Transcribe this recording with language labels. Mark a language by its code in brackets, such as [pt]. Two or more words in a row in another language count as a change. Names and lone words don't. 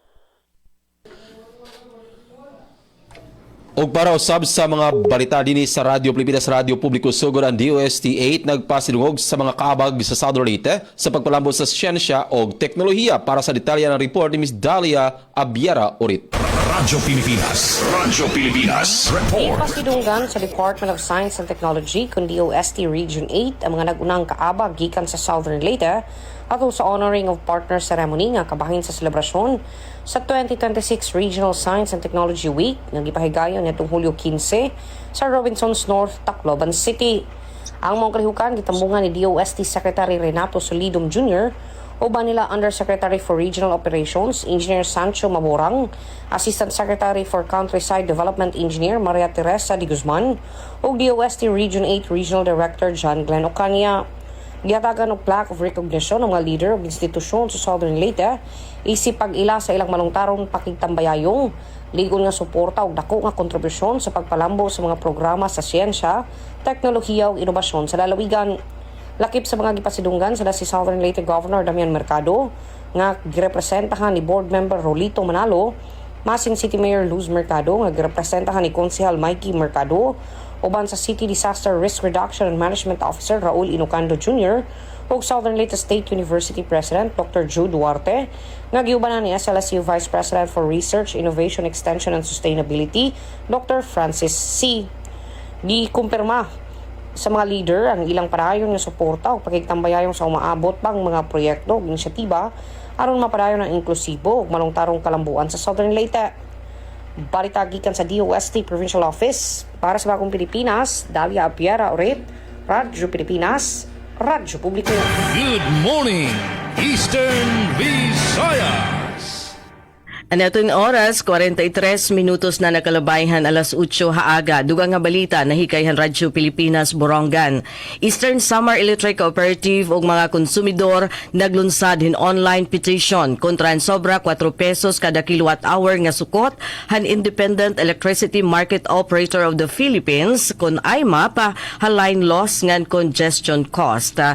[ceb] Og para usab sa mga balita dinhi sa Radyo Pilipinas, Radyo Publiko Sugod ang DOST-8 nagpasidungog sa mga kaabag sa Southern Leyte sa pagpalambo sa siyensya o teknolohiya. [tl] Para sa detalye ng report ni Ms. Dalia Abiera Urit. Radyo Pilipinas Report. [ceb] Pasidunggan sa Department of Science and Technology kung DOST Region 8 ang mga nagunang kaabag gikan sa Southern Leyte ato sa [en] honoring of partner ceremony [ceb] nga kabahin sa selebrasyon sa 2026 Regional Science and Technology Week nga gipahigayon nitong Hulyo 15 sa Robinsons North, Tacloban City. Ang mga kalihukan gitambungan ni DOST Secretary Renato Solidum Jr. uban nila Undersecretary for Regional Operations Engineer Sancho Maborang, Assistant Secretary for Countryside Development Engineer Maria Teresa de Guzman ug DOST Region 8 Regional Director John Glenn Ocania. Gihatagan og [en] plaque of recognition [ceb] ng mga leader ug institusyon sa Southern Leyte isip pag-ila sa ilang malungtarong pakigtambayayong ligon nga suporta ug dako nga kontribusyon sa pagpalambo sa mga programa sa siyensya, teknolohiya ug inobasyon sa lalawigan. Lakip sa mga gipasidunggan sila si Southern Leyte Governor Damian Mercado nga girepresentahan ni Board Member Rolito Manalo, Masin City Mayor Luz Mercado nga girepresentahan ni Konsehal Mikey Mercado, uban sa City Disaster Risk Reduction and Management Officer Raul Inocando Jr. ug Southern Leyte State University President Dr. Jude Duarte nga giubanan ni SLSU Vice President for Research, Innovation, Extension and Sustainability Dr. Francis C. Gikumpirma sa mga leader ang ilang padayon nga suporta o pagkigtambayayong sa umaabot pang mga proyekto ug inisyatiba aron mapadayon ang inklusibo ug malungtarong kalambuan sa Southern Leyte. Balita gikan sa DOST Provincial Office para sa Bagong Pilipinas, Dalia Abiera Urit, Radyo Pilipinas, Radyo Publiko. [en] Good morning, Eastern Visayas. [war] Anatong oras, 43 minutos na nakalabayhan alas 8 haaga. Dugang nga balita na hikayhan Radyo Pilipinas, Borongan. Eastern Samar Electric Cooperative ug mga konsumidor naglunsad hin [en] online petition [war] kontra ang sobra 4 pesos kada kilowatt-hour nga sukot han Independent Electricity Market Operator of the Philippines kun IMAP haline loss ngan [en] congestion cost.